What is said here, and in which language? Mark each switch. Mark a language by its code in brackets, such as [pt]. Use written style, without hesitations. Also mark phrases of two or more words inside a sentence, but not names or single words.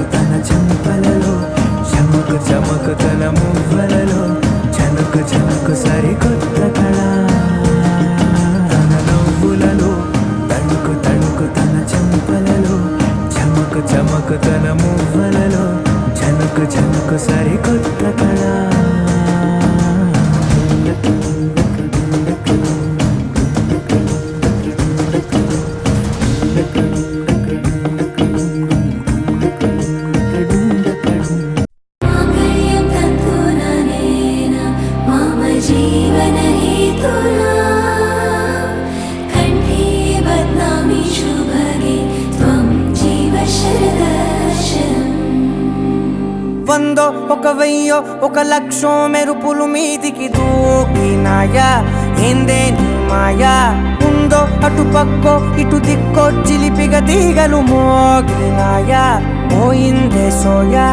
[te] తన చెంపలలో చమకు చమకు తన మువ్వలలో జనకు జనకు సరికొత్త కళ తన నవ్వులలో తణుకు తణుకు తన చెంపలలో చమకు చమకు తన మువ్వలలో జనకు జనకు సరికొత్త కళ [sa] माङ्गल्यं तन्तुननेन मम जीवनहेतुना कण्ठे बध्नामि शुभगे त्वं जीव शरदर्शनम् [te] వందో ఒక వెయ్యో ఒక లక్షో మెరుపులు మీదికి దూకినాయా ఏందే నీ మాయా ఉందో అటు పక్కో ఇటు దిక్కో చిలిపిగా తీగలు మోగినాయా పోయిందే సోయా